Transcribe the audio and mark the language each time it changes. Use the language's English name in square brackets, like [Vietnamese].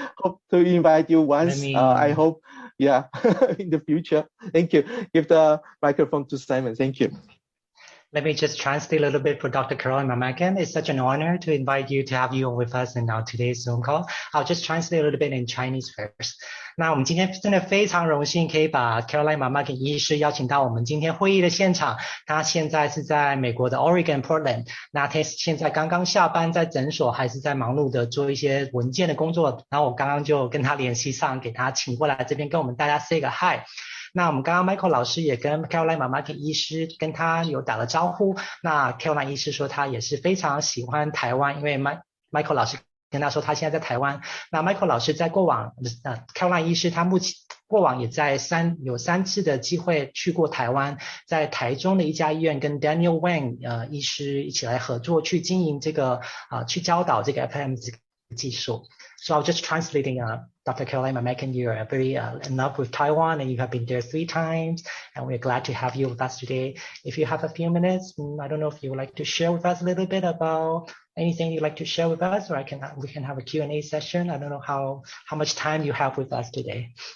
[English] Hope to invite you once. I hope, yeah, in the future. Thank you. Give the microphone to Simon. Thank you. Let me just translate a little bit for Dr. Carolyn Mcmakin. It's such an honor to invite you to have you with us in our today's Zoom call. I'll just translate a little bit in Chinese first. [Chinese] 那我们今天真的非常荣幸可以把 Carolyn Mcmakin 医师邀请到我们今天会议的现场。他现在是在美国的 Oregon Portland。那他现在刚刚下班，在诊所还是在忙碌的做一些文件的工作。然后我刚刚就跟他联系上，给他请过来这边跟我们大家 [English] say [Chinese] 个 [English] hi。 [Chinese] 那我们刚刚 Michael 老师也跟 Carolyn Mcmakin 医师跟他有打了招呼。那 Carolyn 医师说他也是非常喜欢台湾，因为 Michael 老师跟他说他现在在台湾。那 Michael 老师在过往Carolyn 医师他目前过往也在有3次的机会去过台湾，在台中的一家医院跟 Daniel Wang 医师一起来合作去经营这个去教导这个 FSM 这个技术。 [English] So I'll just translating Dr. Carolyn Mcmakin, you're very in love with Taiwan and you have been there 3 times and we're glad to have you with us today. If you have a few minutes, I don't know if you would like to share with us a little bit about anything you'd like to share with us, or we can have a Q&A session. I don't know how much time you have with us today.